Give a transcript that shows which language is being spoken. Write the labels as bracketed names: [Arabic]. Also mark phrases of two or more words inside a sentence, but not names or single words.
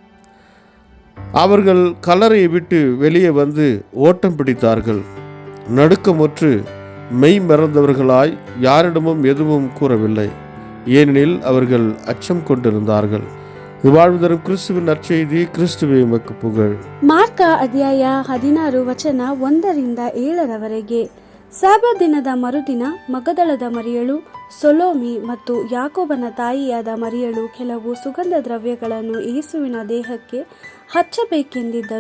[Tamil] அவர்கள் கல்லறையை விட்டு வெளியே வந்து ஓட்டம் பிடித்தார்கள். நடுக்கமுற்று மெய் மறந்தவர்களாய் யாரிடமும் எதுவும் கூறவில்லை. ஏனெனில் அவர்கள் அச்சம் கொண்டிருந்தார்கள். வாழ்வு தரும் கிறிஸ்துவின் நற்செய்தி. கிறிஸ்துவே உமக்கு புகழ். [Kannada] ಮಾರ್ಕ ಅಧ್ಯಾಯ 16 ವಚನ 1-7. ಸಬ್ಬತ್ ದಿನದ ಮರುದಿನ ಮಗದಲದ ಮರಿಯಳು, ಸೊಲೋಮಿ ಮತ್ತು ಯಾಕೋಬನ ತಾಯಿಯಾದ ಮರಿಯಳು ಕೆಲವು ಸುಗಂಧ ದ್ರವ್ಯಗಳನ್ನು ಯೇಸುವಿನ ದೇಹಕ್ಕೆ ಹಚ್ಚಬೇಕೆಂದಿದ್ದರು.